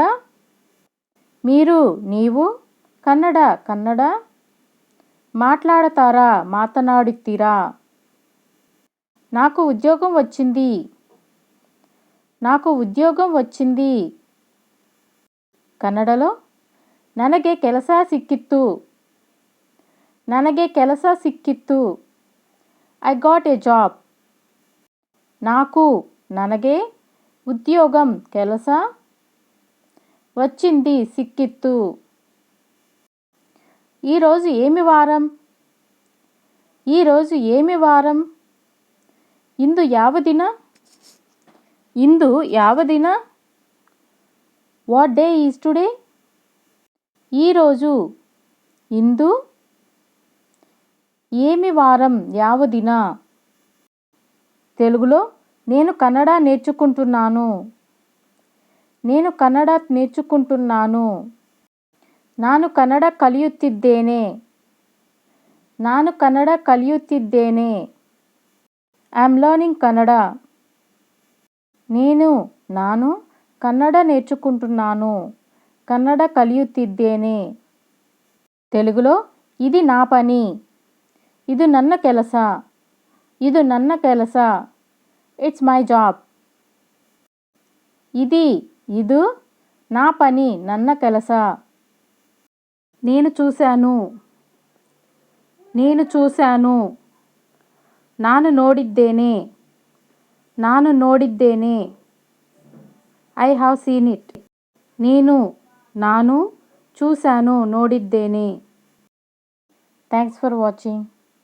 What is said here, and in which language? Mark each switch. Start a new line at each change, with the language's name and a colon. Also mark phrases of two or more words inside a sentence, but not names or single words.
Telugu: మీరు నీవు కన్నడ మాట్లాడతారా మాతనాడుತ್ತೀರಾ. నాకు ఉద్యోగం వచ్చింది, నాకు ఉద్యోగం వచ్చింది.
Kannada: కన్నడలో ನನಗೆ ಕೆಲಸ ಸಿಕ್ಕಿತ್ತು, ನನಗೆ ಕೆಲಸ ಸಿಕ್ಕಿತ್ತು.
English: I got a job.
Telugu: నాకు ನನಗೆ ఉద్యోగం ಕೆಲಸ వచ్చింది సిక్కిತ್ತು. ఈరోజు ఏమి వారం, ఈరోజు ఏమి వారం.
Kannada: ఇందు ಯಾವ ದಿನ, ఇందు ಯಾವ ದಿನ.
English: What day is today.
Telugu: ఈరోజు ఇందు ఏమి వారం
Kannada: ಯಾವ ದಿನ.
Telugu: తెలుగులో నేను కన్నడ నేర్చుకుంటున్నాను, నేను కన్నడ నేర్చుకుంటున్నాను.
Kannada: ನಾನು ಕನ್ನಡ ಕಲಿಯುತ್ತಿದ್ದೇನೆ, ನಾನು ಕನ್ನಡ ಕಲಿಯುತ್ತಿದ್ದೇನೆ.
English: I'm learning Kannada.
Telugu: ನಾನು కన్నడ నేర్చుకుంటున్నాను, కన్నడ ಕಲಿಯುತ್ತಿದ್ದೇನೆ. తెలుగులో ఇది నా పని,
Kannada: ಇದು ನನ್ನ ಕೆಲಸ, ಇದು ನನ್ನ ಕೆಲಸ.
English: It's my job. ಇದು
Telugu: నా పని
Kannada: ನನ್ನ ಕೆಲಸ.
Telugu: నేను చూశాను, నేను చూశాను.
Kannada: ನಾನು ನೋಡಿದ್ದೇನೆ, ನಾನು ನೋಡಿದ್ದೇನೆ.
English: I have seen it.
Kannada: ನಾನು చూశాను ನೋಡಿದ್ದೇನೆ.
English: Thanks for watching.